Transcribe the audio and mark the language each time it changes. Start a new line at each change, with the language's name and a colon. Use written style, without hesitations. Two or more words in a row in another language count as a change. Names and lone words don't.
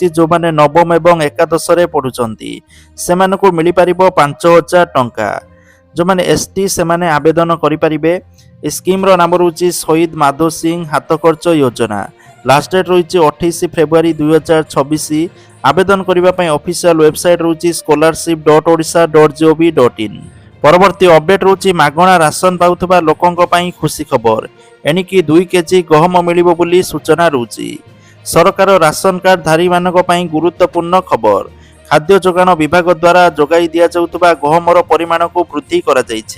Odia: ଯେଉଁମାନେ ନବମ ଏବଂ ଏକାଦଶରେ ପଢ଼ୁଛନ୍ତି ସେମାନଙ୍କୁ ମିଳିପାରିବ 5,000 ଟଙ୍କା। ଯେଉଁମାନେ ST ସେମାନେ ଆବେଦନ କରିପାରିବେ। ଏ ସ୍କିମ୍ର ନାମ ରହୁଛି ଶହୀଦ ମାଧୋ ସିଂ ହାତ ଖର୍ଚ୍ଚ ଯୋଜନା।
English: last date
Odia: ରହିଛି 28 ଫେବୃଆରୀ 2026। ଆବେଦନ କରିବା ପାଇଁ
English: official website
Odia: ରହୁଛି scholarship.odisha.gov.in। ପରବର୍ତ୍ତୀ ଅପଡେଟ୍ ରହୁଛି ମାଗଣା ରାସନ ପାଉଥିବା ଲୋକଙ୍କ ପାଇଁ ଖୁସି ଖବର। ଏଣିକି 2 କେଜି ଗହମ ମିଳିବ ବୋଲି ସୂଚନା ରହୁଛି। ସରକାର ରାସନ କାର୍ଡ ଧାରୀମାନଙ୍କ ପାଇଁ ଗୁରୁତ୍ୱପୂର୍ଣ୍ଣ ଖବର। ଖାଦ୍ୟ ଯୋଗାଣ ବିଭାଗ ଦ୍ୱାରା ଯୋଗାଇ ଦିଆଯାଉଥିବା ଗହମର ପରିମାଣକୁ ବୃଦ୍ଧି କରାଯାଇଛି।